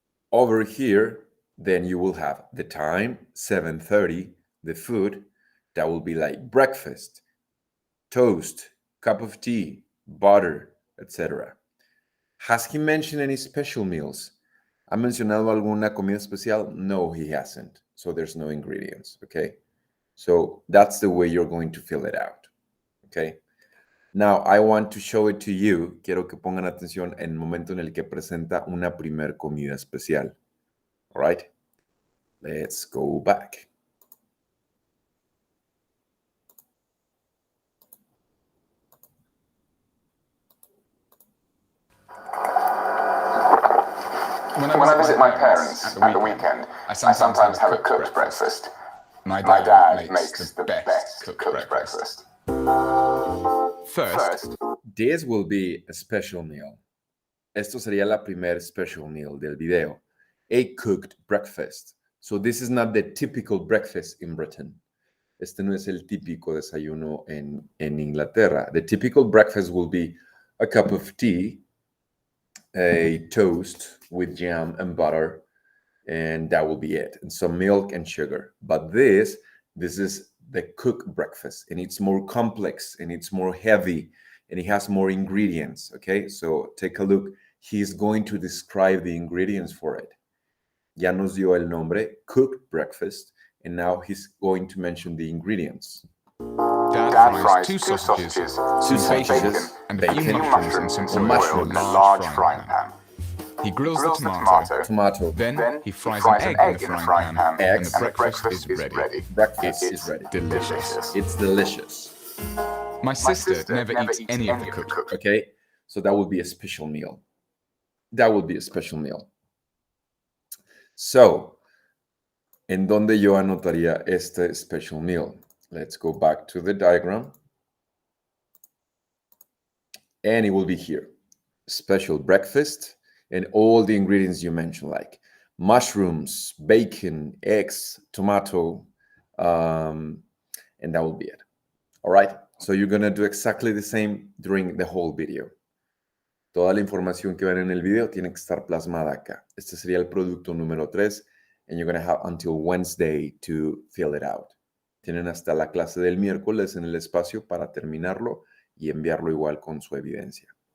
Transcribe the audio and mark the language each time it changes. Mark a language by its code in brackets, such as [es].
[en] Over here, then you will have the time, 7:30, the food, that will be like breakfast, toast, cup of tea, butter, etc. Has he mentioned any special meals? [es] ¿Ha mencionado alguna comida especial? [en] No, he hasn't. So there's no ingredients, okay? So that's the way you're going to fill it out, okay? Now, I want to show it to you. [es] Quiero que pongan atención en el momento en el que presenta una primer comida especial. [en] All right? Let's go back. When I visit my parents at the weekend, I sometimes have a cooked breakfast. My dad makes the best cooked breakfast. First, this will be a special meal. [es] Esto sería la primer special meal del video. [en] A cooked breakfast. So this is not the typical breakfast in Britain. [es] Este no es el típico desayuno en Inglaterra. [en] The typical breakfast will be a cup of tea, a toast with jam and butter, and that will be it, and some milk and sugar. But this is the cooked breakfast, and it's more complex, and it's more heavy, and it has more ingredients, okay? So take a look. He's going to describe the ingredients for it. [es] Ya nos dio el nombre, [en] cooked breakfast, and now he's going to mention the ingredients. Dad fries two sausages, some bacon, and a few mushrooms in some oil in a large frying pan. He grills the tomato. Then he fries an egg in the frying pan, and the breakfast is ready. Breakfast is ready. Delicious. It's delicious. My sister never eats any of the cooked. Okay, so that would be a special meal. That would be a special meal. [es] So, ¿en dónde yo anotaría este special meal? [en] Let's go back to the diagram. And it will be here. Special breakfast and all the ingredients you mentioned, like mushrooms, bacon, eggs, tomato, and that will be it. All right? So you're going to do exactly the same during the whole video. [es] Toda la información que ven en el video tiene que estar plasmada acá. Este sería el producto número 3, [en] and you're going to have until Wednesday to fill it out. [es] Tienen hasta la clase del miércoles en el espacio para terminarlo y enviarlo igual con su evidencia.